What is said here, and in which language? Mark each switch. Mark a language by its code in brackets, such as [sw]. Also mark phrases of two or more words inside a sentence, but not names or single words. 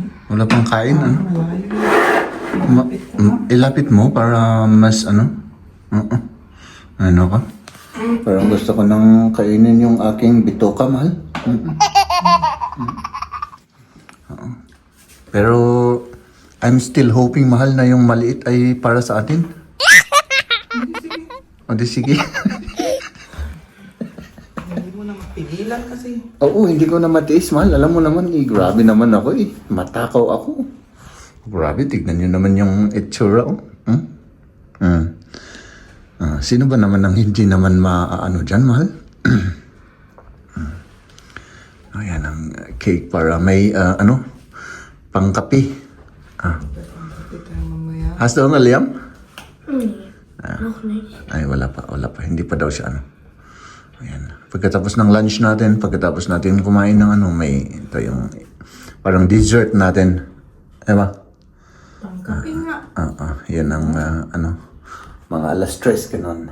[tl] wala pang kain, Malayo. ilapit mo para mas ano ka? Parang gusto ko nang kainin yung aking bitoka, mahal. Pero [en] I'm still hoping, [tl] mahal, na yung maliit ay para sa atin. O di sige. Hindi mo na mapigilan kasi. Oo, hindi ko na matiis, mahal. Alam mo naman, grabe naman ako Matakaw ako. Grabe, tignan nyo naman yung itsura. Sino ba naman ang hindi naman maano dyan, mahal? Ayan ang cake para may pangkapi. Pagkapi tayo mamaya. [de] Hast du Hunger, Liam? Noch nicht. [tl] Ay, wala pa. Hindi pa daw siya Ayan. Pagkatapos ng lunch natin, pagkatapos natin kumain ng may ito yung parang dessert natin. Diba? Pangkapi nga. Yan ang mga alas 3 kanon.